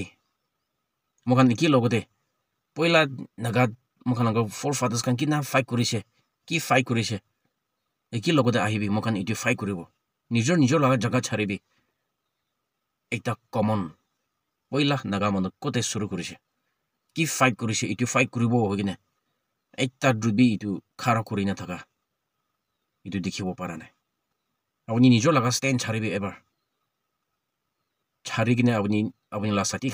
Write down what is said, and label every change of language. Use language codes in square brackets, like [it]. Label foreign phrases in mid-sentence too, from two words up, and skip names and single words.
[nag] mokan iki logode poila naga mokan forefathers kan kina fight kurise ki fight kurise eki logode ahibi mokan itu fight kuribo nijor laga jaga charibi ekta common poila naga manu kote suru kurise ki fight kurise itu fight kuribo hogine ekta drubi itu khara kurina thaka itu dikhibo para nai apni nijor laga stand charibi ever charigine apni la sati